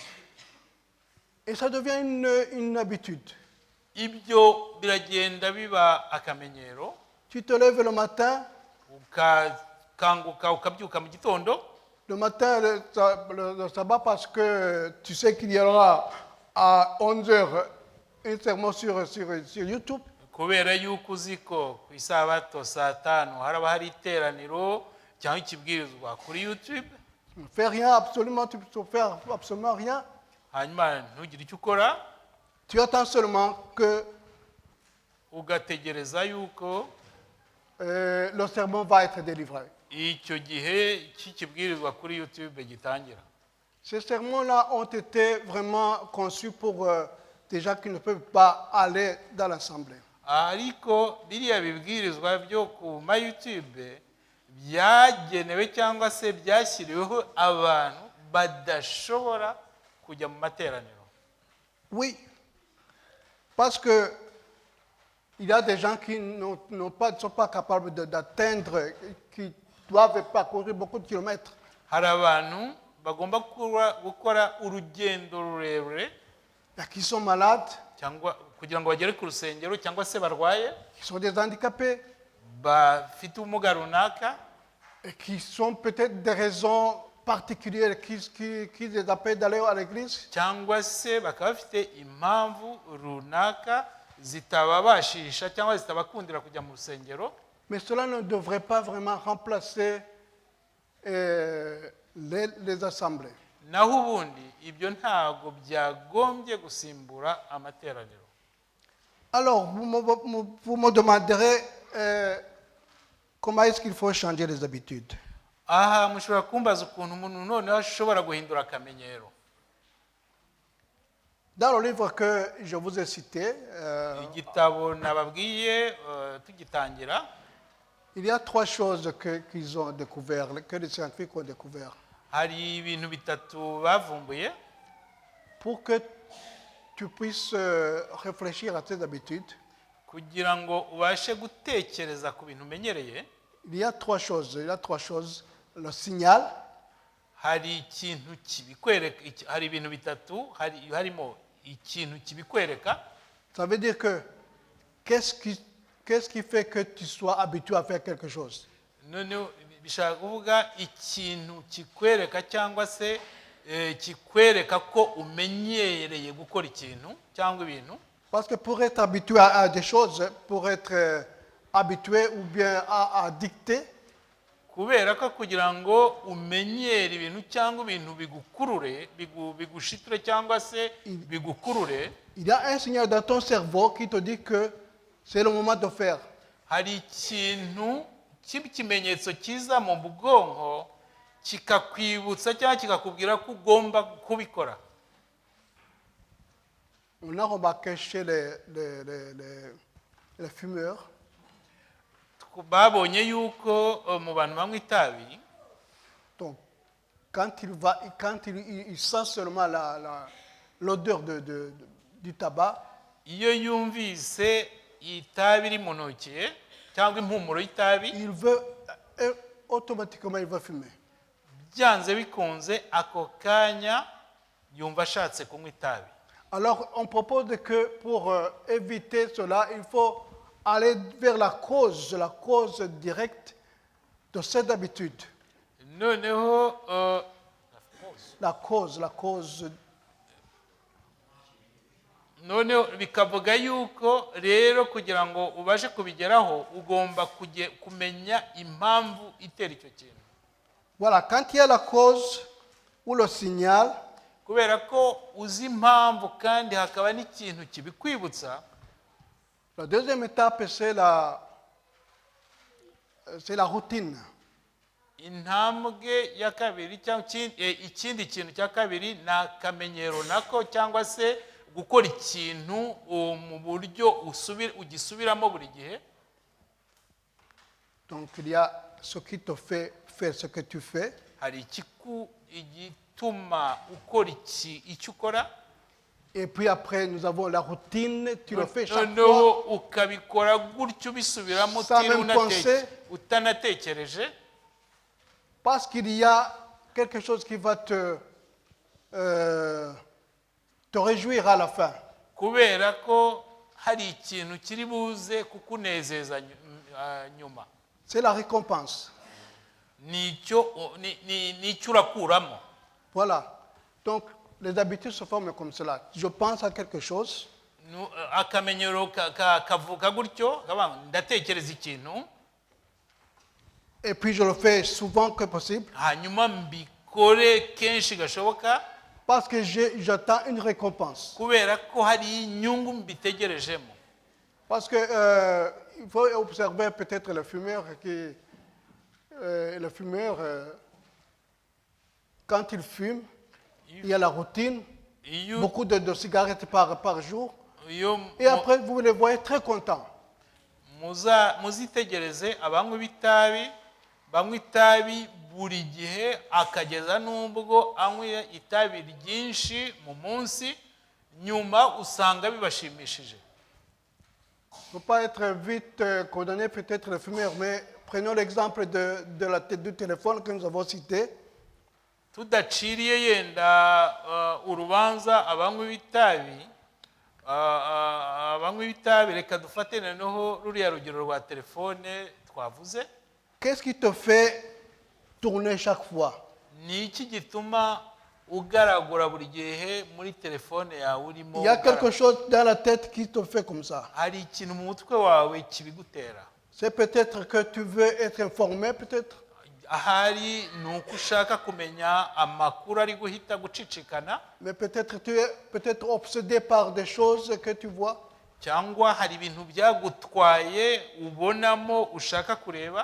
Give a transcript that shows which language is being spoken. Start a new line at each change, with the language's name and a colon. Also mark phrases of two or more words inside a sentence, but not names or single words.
French: Et ça devient une habitude.
Kinyarwanda: Ibyo biragenda biba akamenyero.
French: Tu te lèves le matin,
Kinyarwanda: ukakanguka ukabyuka mu gitondo.
French: le matin, le sabbat, parce que tu sais qu'il y aura à 11h un sermon sur YouTube.
Kinyarwanda: kubera yuko uzi ko ku isabato saa 5 haraba hari iteraniro cyangwa ikibwirizwa kuri YouTube.
French: Tu ne fais rien, absolument, tu ne peux faire absolument rien.
Kinyarwanda: hanyuma ntugire icyo ukora.
French: Tu attends seulement que
Kinyarwanda: ugategereza yuko
French: le sermon va être délivré.
Kinyarwanda: icyo gihe cy'ikibwirizwa kuri YouTube gitangira.
French: Ces sermons-là ont été vraiment conçus pour des gens qui ne peuvent pas aller dans l'assemblée.
Kinyarwanda: ariko biriya bibwirizwa byo ku ma YouTube byagenewe cyangwa se byashyiriweho abantu badashobora kujya mu materaniro.
French: Oui, parce que il y a des gens qui ne sont pas capables d'atteindre, qui doivent parcourir beaucoup de kilomètres.
Kinyarwanda: hari abantu bagomba gukora urugendo rurerure
French: Qui sont malades,
Kinyarwanda: cyangwa kugira ngo bagere ku rusengero cyangwa se barwaye,
French: qui sont des handicapés,
Kinyarwanda: bafite ubumuga runaka,
French: et qui sont peut-être des raisons particulières qui les appellent d'aller à l'église.
Kinyarwanda: cyangwa se bakaba bafite impamvu runaka zitababashisha cyangwa zitabakundira kujya mu rusengero.
French: Mais cela ne devrait pas vraiment remplacer les assemblées.
Kinyarwanda: naho ubundi ibyo ntago byagombye gusimbura amateraniro.
French: Alors, vous me demanderez comment est-ce qu'il faut changer les habitudes.
Kinyarwanda: aha mushobora kumbaza ukuntu umuntu noneho ashobora guhindura akamenyero.
French: Dans le livre que je vous ai cité,
Kinyarwanda: igitabo nababwiye tugitangira,
French: il y a 3 choses qu'ils ont découvert, que les scientifiques ont découvert.
Kinyarwanda: hari ibintu bitatu bavumbuye
French: Pour que tu puisses réfléchir à tes habitudes,
Kinyarwanda: kugira ngo ubashe gutekereza ku bintu umenyereye.
French: il y a 3 choses. Il y a 3 choses. Le signal,
Kinyarwanda: hari ikintu kibikwereka, hari ibintu bitatu, harimo ikintu kibikwereka.
French: ça veut dire que qu'est-ce qui fait que tu sois habitué à faire quelque chose?
Kinyarwanda: Noneho bishaka kuvuga ikintu kikwereka cyangwa se kikwereka ko umenyereye gukora ikintu cyangwa ibintu.
French: Parce que pour être habitué à des choses, pour être habitué ou bien à dicter,
Kinyarwanda: kubera ko kugira ngo umenyere ibintu cyangwa ibintu bigukurure bigushiture cyangwa se bigukurure,
French: il y a un signal dans ton cerveau qui te dit que c'est le moment de faire.
Kinyarwanda: hari ikintu cy'ikimenyetso kiza mu bwonko kikakwibutsa cyangwa kikakubwira ko ugomba kubikora.
French: On a remarqué chez les fumeurs
Kinyarwanda: babonye yuko mu bantu banywa itabi,
French: donc quand il sent seulement l'odeur du tabac,
Kinyarwanda: iyo yumvise itabi iri mu ntoki cyangwa impumuro y'itabi,
French: il veut automatiquement il va fumer.
Kinyarwanda: byanze bikunze ako kanya yumva ashatse kunywa itabi.
French: Alors on propose que pour éviter cela, il faut aller vers la cause directe de cette habitude.
Kinyarwanda: noneho
French: La cause.
Kinyarwanda: noneho bikavuga yuko rero kugira ngo ubashe kubigeraho ugomba kumenya impamvu itera icyo kintu.
French: Voilà, quand il y a la cause ou le signal,
Kinyarwanda: kubera ko uzi impamvu kandi hakaba n'ikintu kibikwibutsa,
French: la deuxième étape, c'est la routine.
Kinyarwanda: intambwe ya kabiri cyangwa ikindi kintu cya kabiri ni akamenyero nako, cyangwa se gukora ikintu mu buryo ugisubiramo buri gihe.
French: Donc il y a ce qui te fait faire ce que tu fais.
Kinyarwanda: hari igituma ukora icyo ukora,
French: Et puis après, nous avons la routine, tu le fais chaque
Kinyarwanda: noneho
French: fois.
Kinyarwanda: ukabikora gutyo ubisubiramo
French: Sans même penser.
Kinyarwanda: utanatekereje,
French: Parce qu'il y a quelque chose qui va te réjouir à la fin.
Kinyarwanda: kubera ko hari ikintu kiri buze kukunezeza nyuma.
French: C'est la récompense.
Kinyarwanda: nicyo urakuramo.
French: Voilà. Donc, les habitudes se forment comme cela. Je pense à quelque chose.
Kinyarwanda: akamenyero kavuga gutyo, ndatekereza ikintu,
French: Et puis je le fais souvent que possible.
Kinyarwanda: hanyuma mbikore kenshi gashoboka,
French: Parce que j'attends une récompense.
Kinyarwanda: kubera ko hari inyungu mbitegerejemo.
French: Parce que il faut observer peut-être le fumeur quand il fume, il y a la routine, beaucoup de cigarettes par jour. Et après, vous les voyez très contents.
Kinyarwanda: muzitegereze abanywa b'itabi banywa itabi buri gihe, akageza n'ubwo anywa itabi ryinshi mu munsi, nyuma usanga bibashimishije.
French: Il ne faut pas être vite condamné peut-être le fumeur, mais prenons l'exemple du téléphone que nous avons cité.
Kinyarwanda: tudaciriye yenda urubanza abanywa b'itabi, reka dufate noneho ruriya rugero rwa telefone twavuze.
French: Qu'est-ce qui te fait tourner chaque fois?
Kinyarwanda: ni iki gituma ugaragura buri gihe muri telefone yawe urimo?
French: Il y a quelque chose dans la tête qui te fait comme ça.
Kinyarwanda: hari ikintu mu mutwe wawe kibigutera.
French: C'est peut-être que tu veux être informé, peut-être.
Kinyarwanda: ahari ni uko ushaka kumenya amakuru ari guhita gucicikana,
French: Mais peut-être tu es peut-être obsédé par des choses que tu vois.
Kinyarwanda: cyangwa hari ibintu byagutwaye ubonamo ushaka kureba,